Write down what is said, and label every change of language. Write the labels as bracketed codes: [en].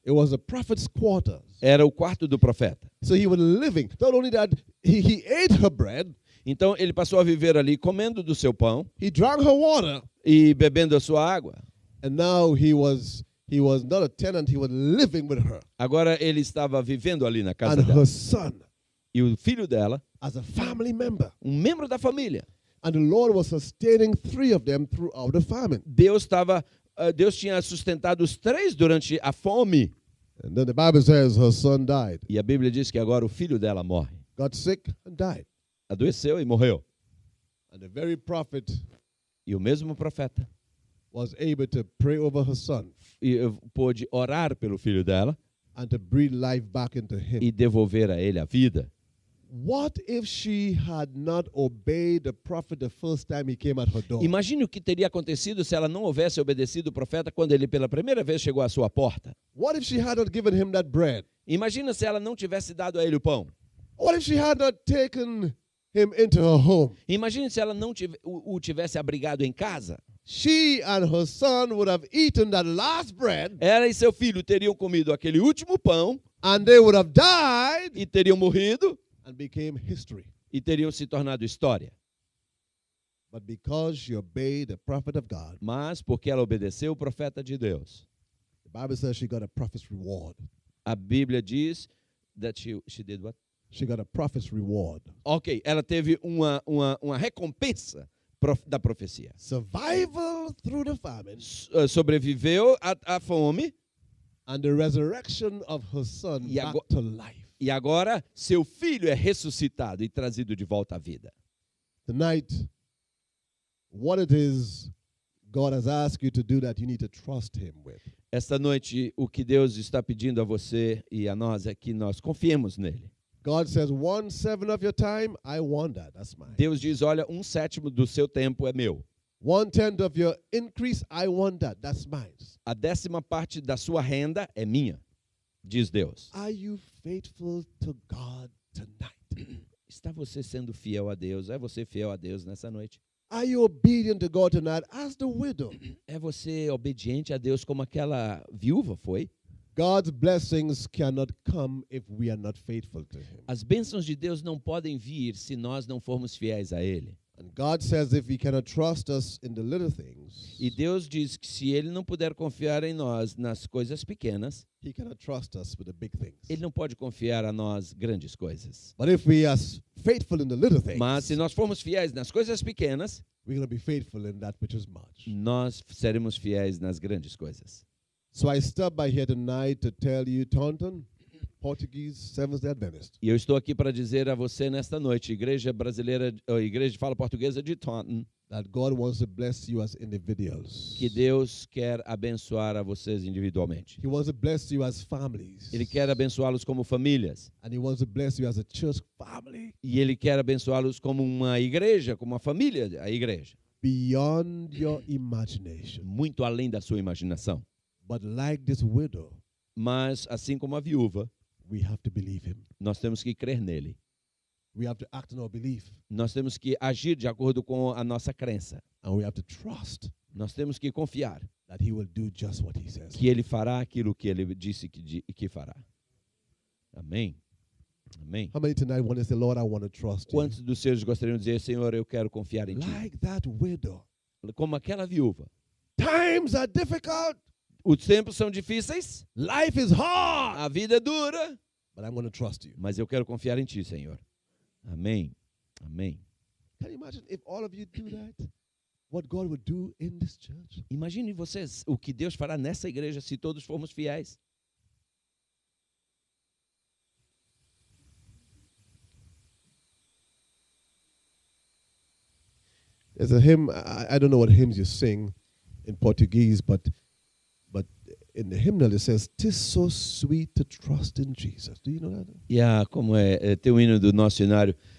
[en] It was a prophet's quarters. [pt] Era o quarto do profeta. [en] So he was living. Not only that, he ate her bread, [pt] Então ele passou a viver ali comendo do seu pão [en] he drank her water, [pt] e bebendo a sua água. [en] and now he was not a tenant, he was living with her [pt] Agora ele estava vivendo ali na casa [en] and [pt] dela. [en] her son [pt] E o filho dela, [en] as a family member. [pt] membro da família. [en] And the Lord was sustaining 3 of them throughout the famine. [pt] Deus tinha sustentado os 3 durante a fome. [en] And then the Bible says her son died. [pt] E a Bíblia diz que agora o filho dela morre. [en] Got sick and died. [pt] Adoeceu e morreu. [en] And the very prophet [pt] E o mesmo profeta [en] was able to pray over her son [pt] pôde orar pelo filho dela [en] and to breathe life back into him. [pt] e devolver a ele a vida. [en] What if she had not obeyed the prophet the first time he came at her door? [pt] Imagine o que teria acontecido se ela não houvesse obedecido o profeta quando ele pela primeira vez chegou à sua porta. [en] What if she had not given him that bread? [pt] Imagina se ela não tivesse dado a ele o pão. [en] What if she had not taken him into her home? [pt] Imagine se ela não o tivesse abrigado em casa. [en] She and her son would have eaten that last bread [pt] Ela e seu filho teriam comido aquele último pão [en] and they would have died [pt] e teriam morrido [en] and became history. [pt] e teriam se tornado história. [en] But because she obeyed the prophet of God, [pt] Mas porque ela obedeceu o profeta de Deus. [en] the Bible says she got a prophet's reward. [pt] A Bíblia diz [en] that she did what? She got a prophet's reward. [pt] Ok, ela teve uma recompensa da profecia. [en] Survival through the famine [pt] Sobreviveu à fome [en] and the resurrection of her son [pt] E [en] back [pt] agora- [en] to life. [pt] e agora seu filho é ressuscitado e trazido de volta à vida. [en] Tonight, what it is God has asked you to do that you need to trust him with. [pt] Esta noite, o que Deus está pedindo a você e a nós é que nós confiemos nele. [en] God says, 1/7 of your time, I want that. That's mine. [pt] Deus diz, olha, 1/7 do seu tempo é meu. [en] 1/10 of your increase, I want that. That's mine. [pt] A 10ª parte da sua renda é minha, diz Deus. [en] Are you faithful to God tonight? [pt] Está você sendo fiel a Deus? É você fiel a Deus nessa noite? [en] Are you obedient to God tonight as the widow? [pt] É você obediente a Deus como aquela viúva foi? [en] God's blessings cannot come if we are not faithful to him. [pt] As bênçãos de Deus não podem vir se nós não formos fiéis a Ele. [en] And God says if he cannot trust us in the little things, [pt] E Deus diz que se Ele não puder confiar em nós nas coisas pequenas, [en] he cannot trust us with the big things. [pt] Ele não pode confiar a nós grandes coisas. [en] But if we are faithful in the little things, [pt] Mas se nós formos fiéis nas coisas pequenas, [en] we're going to be faithful in that which is much. [pt] nós seremos fiéis nas grandes coisas. [en] So I stopped by here tonight to tell you, Taunton, Portuguese Seventh-day Adventist, [pt] E eu estou aqui para dizer a você nesta noite, Igreja Brasileira, Igreja de Fala Portuguesa de Taunton, [en] that God wants to bless you as individuals. [pt] que Deus quer abençoar a vocês individualmente. [en] He wants to bless you as families. [pt] Ele quer abençoá-los como famílias. [en] And he wants to bless you as a church family [pt] E Ele quer abençoá-los como uma igreja, como uma família, a igreja. [en] beyond your imagination. [pt] Muito além da sua imaginação. [en] But like this widow, [pt] Mas, assim como a viúva, [en] we have to believe him. [pt] nós temos que crer nele. [en] We have to act on our belief. [pt] Nós temos que agir de acordo com a nossa crença. [en] And we have to trust [pt] Nós temos que confiar [en] that he will do just what he says. [pt] que Ele fará aquilo que Ele disse que fará. Amém? Amém? [en] How many tonight want to say, Lord, I want to trust you? [pt] Quantos dos seus gostariam de dizer, Senhor, eu quero confiar em Ti? [en] Like that widow. [pt] Como aquela viúva. [en] Times are difficult. [pt] Os tempos são difíceis, [en] Life is hard. [pt] a vida é dura, [en] But I'm going to trust you. [pt] mas eu quero confiar em Ti, Senhor. Amém. Amém. [en] Can you imagine if all of you do that? What God would do in this church? [pt] Imagine vocês o que Deus fará nessa igreja se todos formos fiéis. [en] There's a hymn. I don't know what hymns you sing in Portuguese, but in the hymnal it says, "'Tis so sweet to trust in Jesus." Do you know that? [pt] Como tem o hino do nosso cenário.